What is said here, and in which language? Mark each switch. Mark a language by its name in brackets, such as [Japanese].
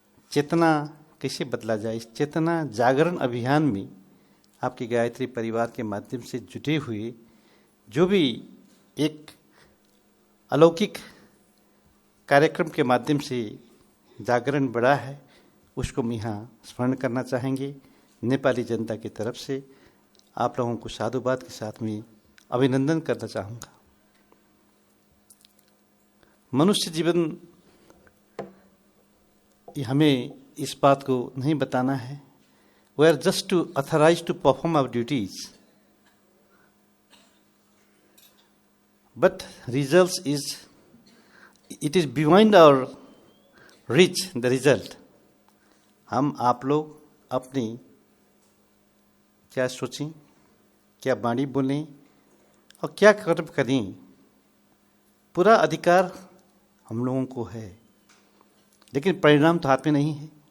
[Hindi] चेतना कैसे बदला जाए, इस चेतना जागरण अभियान में आपकी गायत्री परिवार के माध्यम से जुटे हुए जो भी एक अलौकिक कार्यक्रम के माध्यम से जागरण बढ़ा है, उसको हम यहाँ स्मरण करना चाहेंगे। नेपाली जनता की तरफ से आप लोगों को साधुवाद के साथ में अभिनंदन करना चाहूँगा। मनुष्य जीवन, हमें इस बात को नहीं बताना है, [English] we are just to authorized to perform our duties. But results it is beyond our reach, the result. [Hindi] हम आप लोग अपनी क्या सोचें, क्या वाणी बोलें और क्या कर्म करें, पूरा अधिकार हम लोगों को है, लेकिन परिणाम तो हाथ में नहीं है।